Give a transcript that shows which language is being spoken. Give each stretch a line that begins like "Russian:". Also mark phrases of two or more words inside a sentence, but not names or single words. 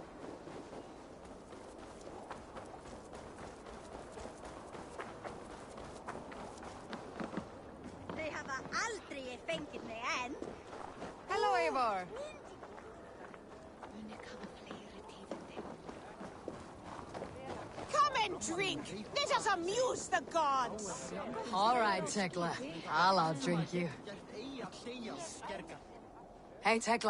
English: They have
Icelandic: aldrei fengið mig enn.
English: Hello, Eivor. Come and drink. Let us amuse the gods. All right, Tekla. I'll outdrink you. Hey, Tekla.